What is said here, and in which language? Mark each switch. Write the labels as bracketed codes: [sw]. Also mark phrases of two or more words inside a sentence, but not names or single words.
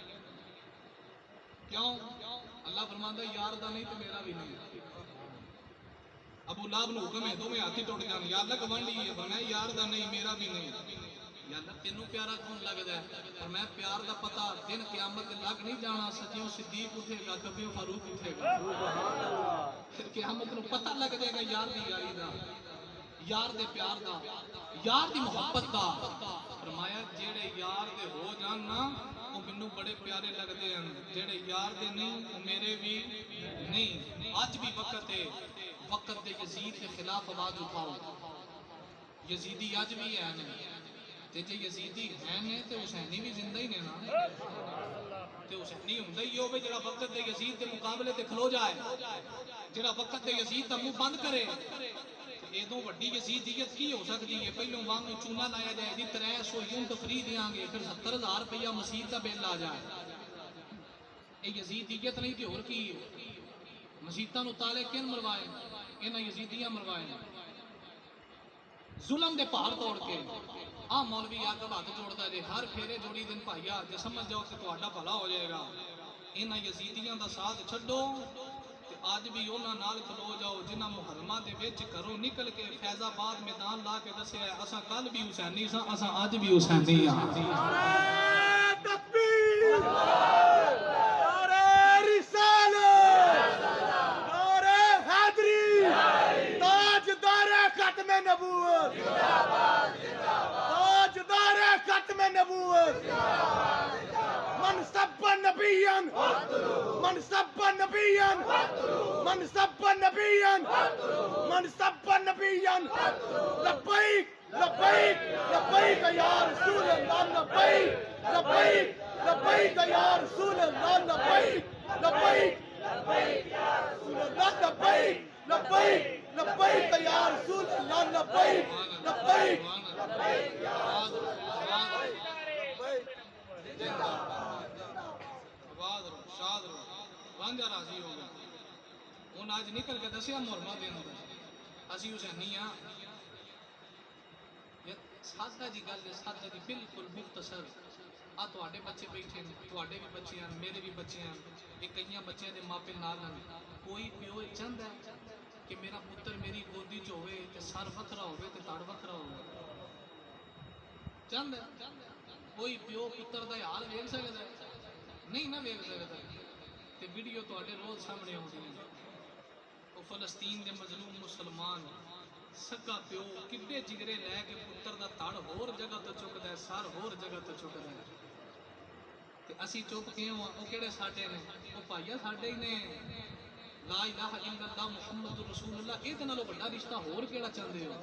[pa] کیوں اللہ فرماتا یار دا نہیں تے میرا بھی نہیں ابو لہب نو حکم ہے دوویں ہاتھ ٹوٹ جان [ar] یا اللہ [pa] گوانڈی ہے فرمایا یار دا نہیں میرا بھی نہیں [ar] یا اللہ [pa] تینوں پیارا کون لگدا ہے اور میں پیار دا پتہ دن قیامت لگ نہیں جانا سچیوں صدیق اٹھے گا کبھی فاروق اٹھے گا پھر قیامت نو پتہ لگ جائے گا یار دی یاری دا یار دے پیار دا یار دی محبت دا فرمایا جیڑے یار دے ہو جان نا وہ مینوں بڑے پیارے لگدے ہیں جیڑے یار دے نہیں وہ میرے بھی نہیں اج بھی وقت ہے وقت دے یزید کے خلاف آواز اٹھاؤ یزیدی اج بھی ہیں تے جے یزیدی ہیں تے حسینی بھی زندہ ہی نے نا تے حسینی ہوندا ہی ہوے جڑا وقت دے یزید دے مقابلے تے کھلو جائے جڑا وقت دے یزید دا منہ بند کرے ایدوں وڈی یزیدیت کی ہو سکتی ہے پہلوں وانگوں چونا لایا جائے جی 300 یونٹ فری دیاں گے پھر 70,000 روپیہ مسجد کا بل آ جائے یہ یزیدیت نہیں کہ اور کی مسجداں نو تالے کن مروائے انہاں یزیدیاں مروائے ظلم دے پہاڑ توڑ کے آ مولوی آ کے ہاتھ جوڑتا جے ہر پھیرے جوڑی دن بھائیا جے سمجھ جاؤ کہ تہاڈا بھلا ہو جائے گا انہاں یزیدیاں دا ساتھ چھڈو آج بھی انہاں نال کھلو جاؤ جنہاں محرمہ دے وچ گھروں نکل کے فیض آباد میدان لا کے دسیا ہے اساں کل بھی حسینی ساں اساں اج بھی حسینی ہاں [ur] نعرہ تکبیر نعرہ رسالت نعرہ حیدری تاجدار ختم نبوت تاجدار ختم نبوت من [ar] سب نبيا من سب نبيا من سب نبيا من سب نبيا لبيك لبيك لبيك يا رسول الله لبيك لبيك لبيك يا رسول الله لبيك لبيك لبيك يا رسول الله لبيك لبيك لبيك يا رسول الله لبيك لبيك لبيك يا رسول الله [pa] شاد رو رانجا راضی ہو گیا ان آج نکل کے دسیا محرمہ دے اندر اسی حسینی ہاں سادہ جی گل ہے سادہ جی بالکل مختصر آ تواڈے بچے بیٹھے ہیں تواڈے بھی بچے ہیں میرے بھی بچے ہیں یہ کئیاں بچے دے ماپے نال ہیں کوئی پیو چاہندا ہے کہ میرا پتر میری گودی چ ہوئے تے سر وکھرا ہوئے تے تڑ وکھرا ہوئے چاہندا ہے کوئی پیو پتر دا حال ویکھ سکدا ہے نہیں نہ ویکھ سکدا تے ویڈیو تواڈے روز سامنے آندی ہیں وہ فلسطین دے مظلوم مسلمان سکا پیو کڈے جگرے لے کے پتر دا تڑ ہور جگہ تے چکدا ہے سر ہور جگہ تے چکدا ہے تے اسی چپ کے وہ کیڑے ساڈے نے وہ بھائیا ساڈے ہی نے [ar] لا الہ الا اللہ محمد رسول اللہ، [pa] یہ نالوں بڑا رشتہ ہور کیڑا چاہتے ہو؟